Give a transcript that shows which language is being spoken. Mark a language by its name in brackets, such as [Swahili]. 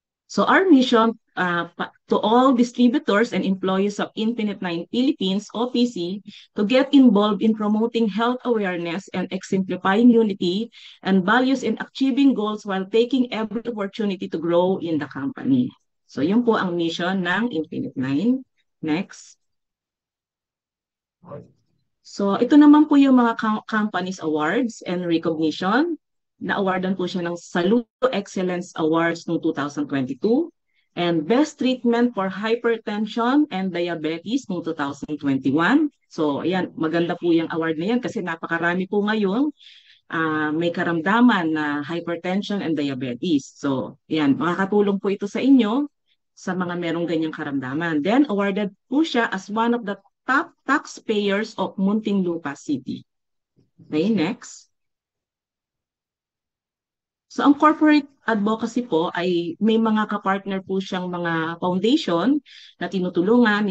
[English] So our mission to all distributors and employees of Infinite Nine Philippines, OPC, to get involved in promoting health awareness and exemplifying unity and values in achieving goals while taking every opportunity to grow in the company. [Filipino] So yun po ang mission ng Infinite Nine. [English] Next. [Filipino] So ito naman po yung mga companies awards and recognition. Na-awardan po siya ng Saludo Excellence Awards noong 2022 and Best Treatment for Hypertension and Diabetes noong 2021. So ayan, maganda po yung award na yan kasi napakarami po ngayon may karamdaman na hypertension and diabetes. So ayan, makakatulong po ito sa inyo sa mga merong ganyang karamdaman. Then awarded po siya as one of the top taxpayers of Muntinlupa City. [English] Okay, next. [Filipino] So ang corporate advocacy po ay may mga kapartner po siyang mga foundation na tinutulungan.